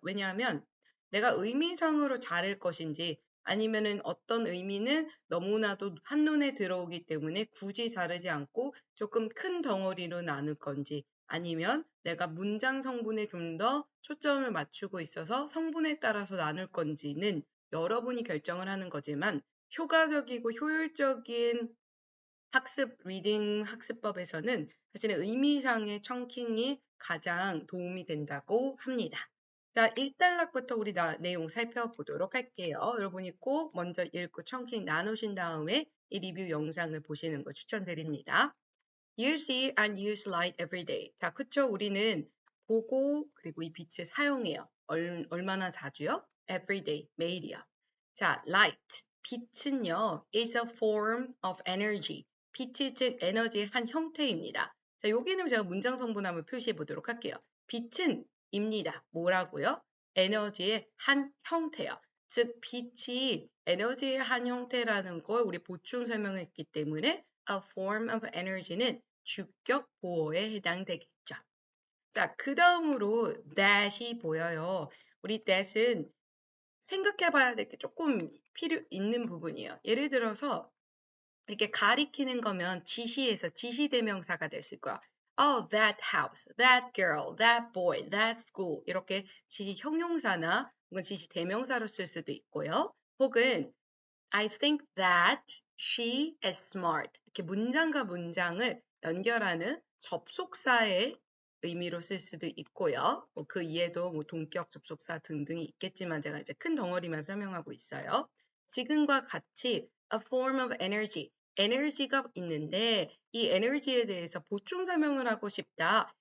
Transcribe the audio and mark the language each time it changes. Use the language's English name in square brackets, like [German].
[Korean] 왜냐하면 내가 의미상으로 자를 것인지 아니면은 어떤 의미는 너무나도 한눈에 들어오기 때문에 굳이 자르지 않고 조금 큰 덩어리로 나눌 건지 아니면 내가 문장 성분에 좀 더 초점을 맞추고 있어서 성분에 따라서 나눌 건지는 여러분이 결정을 하는 거지만 효과적이고 효율적인 학습, 리딩 학습법에서는 사실은 의미상의 청킹이 가장 도움이 된다고 합니다. 자, 1단락부터 우리 내용 살펴보도록 할게요. 여러분이 꼭 먼저 읽고 청킹 나누신 다음에 이 리뷰 영상을 보시는 거 추천드립니다. [English] You see and use light every day. [Korean] 자, 그쵸? 우리는 보고 그리고 이 빛을 사용해요. 얼마나 자주요? [English] Every day, [Korean] 매일이요. [English] 자, light, [Korean] 빛은요, [English] is a form of energy. [Korean] 빛이 즉 에너지의 한 형태입니다. 자, 여기는 제가 문장 성분 한번 표시해 보도록 할게요. 빛은 입니다. 뭐라고요? 에너지의 한 형태요. 즉 빛이 에너지의 한 형태라는 걸 우리 보충 설명했기 때문에 [English] a form of energy [Korean] 는 주격 보어에 해당되겠죠. 자, 그 다음으로 that이 보여요. 우리 that은 생각해 봐야 될 게 조금 필요 있는 부분이에요. 예를 들어서 이렇게 가리키는 거면 지시에서 지시대명사가 됐을 거야. [English] Oh, that house, that girl, that boy, that school [Korean] 이렇게 지시 형용사나 혹은 지시 대명사로 쓸 수도 있고요. 혹은 [English] I think that she is smart. [Korean] 이렇게 문장과 문장을 연결하는 접속사의 의미로 쓸 수도 있고요. 그 이에도 동격 접속사 등등이 있겠지만 제가 이제 큰 덩어리만 설명하고 있어요. 지금과 같이 [English] a form of energy, [Korean] 에너지가 있는데 이 에너지에 대해서 보충 설명을 하고 싶다.